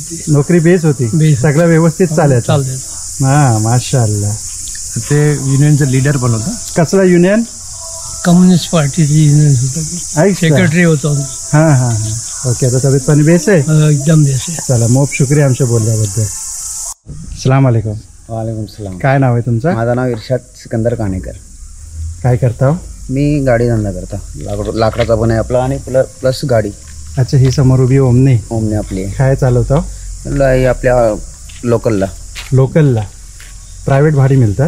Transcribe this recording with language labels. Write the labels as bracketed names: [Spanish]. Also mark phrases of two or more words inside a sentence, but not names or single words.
[Marathi] नोकरी बेस होती, सगळं व्यवस्थित चालायचं. हा, माशाअल्लाह. ते युनियनचं लीडर पण होतं. कसला युनियन? कम्युनिस्ट पार्टीची युनियन होतं. सेक्रेटरी होतो. हां हां हां. ओके, आता तब्येत पाणी बेस आहे? एकदम बेस आहे. चला, मोप शुक्रिया आमच्या बोलल्याबद्दल. [Arabic] سلام عليكم. وعليكم السلام. [Marathi] काय नाव आहे तुमचं? माझं नाव इर्शाद सिकंदर काणेकर. काय करता? मी गाडी धंदा करता. लाकडाचा पण आहे आपला, आणि प्लस गाडी. अच्छा, ही समोर उभी ओमनी आपली काय चालवता? आपल्या लोकलला प्रायव्हेट भाडी मिळतात?